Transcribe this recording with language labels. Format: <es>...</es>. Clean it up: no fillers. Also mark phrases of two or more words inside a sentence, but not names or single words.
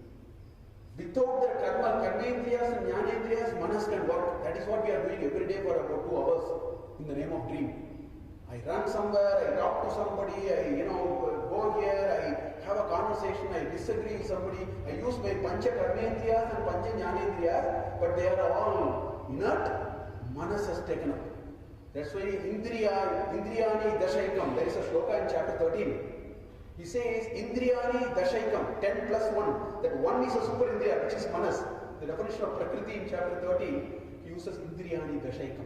<en>Without the karmendriyas and jnanendriyas, manas can work. That is what we are doing every day for about 2 hours in the name of dream. I run somewhere, I talk to somebody, I go here, I have a conversation, I disagree with somebody, I use my</en> <sa>pancha karmendriyas</sa> <en>and</en> <sa>pancha jnanendriyas,</sa> <en>but they are all inert. Manas has taken up. That's why</en> <sa>Indriyani Dashaikam,</sa> <en>there is a shloka in chapter 13. He says</en> <sa>Indriyani Dashaikam,</sa> <en>10 plus 1. That 1 is a super Indriya, which is Manas. The definition of Prakriti in chapter 13, he uses</en> <sa>Indriyani Dashaikam.</sa>